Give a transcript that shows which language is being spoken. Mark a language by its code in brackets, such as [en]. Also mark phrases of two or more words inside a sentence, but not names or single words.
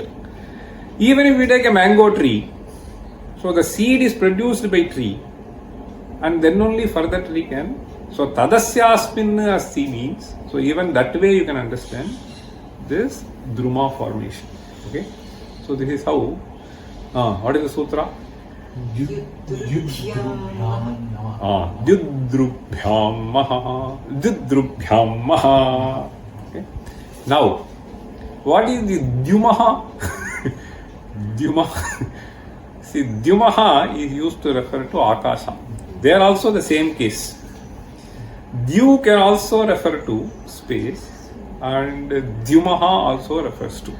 [en] Even if we take a mango tree, so the seed is produced by tree, and then only further tree can. So [sa] tadasyasmin asti [en] means, so even that way you can understand this druma formation. Okay. So this is how. What is the sutra? [sa] Dyudrubhyam maha. Dyudrubhyam maha. [en] Okay. Now, what is the Dyumaha? Dyumaha. See, Dyumaha is used to refer to Akasha. They are also the same case. Dyu can also refer to space, and Dyumaha also refers to.